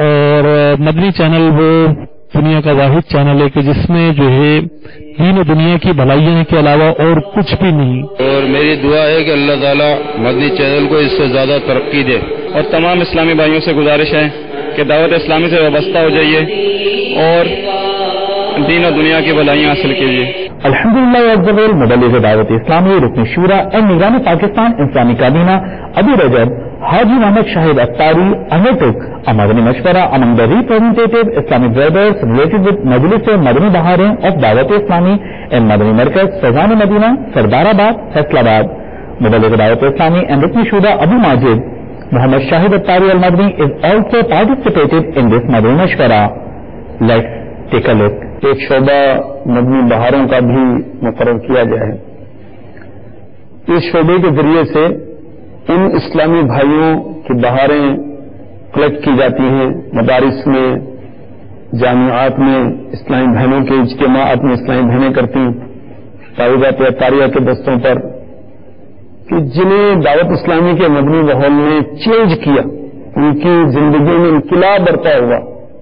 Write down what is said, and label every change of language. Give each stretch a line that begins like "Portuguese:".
Urdu: اور مدنی چینل وہ دنیا کا واحد چینل ہے کہ جس میں جو ہے دین و دنیا کی بھلائیوں کے علاوہ اور کچھ بھی نہیں. اور میری دعا ہے کہ اللہ تعالیٰ مدنی چینل کو اس سے زیادہ ترقی دے. اور تمام اسلامی بھائیوں سے گزارش ہے کہ دعوت اسلامی سے وابستہ ہو جائیے اور دین و دنیا کی بھلائیاں حاصل کیجیے. الحمدللہ مبلغ دعوت اسلامی رکن شورا اینڈ نگران پاکستان اسلامی کابینہ ابو رجب
English: Haji Muhammad Shahid Attari undertook a Madani Mashwara among the representative Islamic brothers related with Majlis Madani Baharein of Dawat Islami and Madani Markaz Fazan Madina, Sardarabad, Faisalabad. Muballigh Dawat Islami and Rukn Shura Abu Majid Muhammad Shahid Attari Al-Madani is also participated in this Madani Mashwara. Let's take a look.
Urdu: ایک شعبہ مدنی بہاروں کا بھی مقرر کیا گیا ہے. اس شعبے کے ذریعے سے ان اسلامی بھائیوں کی بہاریں کلیکٹ کی جاتی ہیں, مدارس میں, جامعات میں اسلامی بہنوں کے اجتماعات میں اسلامی بہنیں کرتی ہیں تعویذات اطاریہ کے دستوں پر, کہ جنہیں دعوت اسلامی کے مدنی ماحول نے چینج کیا, ان کی زندگی میں انقلاب برپا ہوا.